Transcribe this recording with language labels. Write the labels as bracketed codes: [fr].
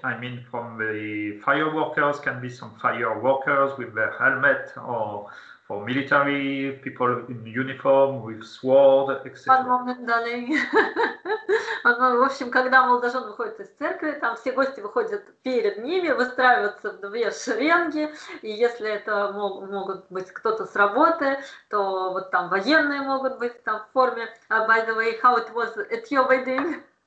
[en] I mean, from the fire workers, can be some fire workers with their helmet, or for military people in uniform with sword, etc. [ru] В общем, когда молодожен выходит из церкви, там все гости выходят перед ними, выстраиваются в 2 шеренги, и если это могут быть кто-то с работы, то вот там военные могут быть там в форме. [en] By the way, how it was at your wedding?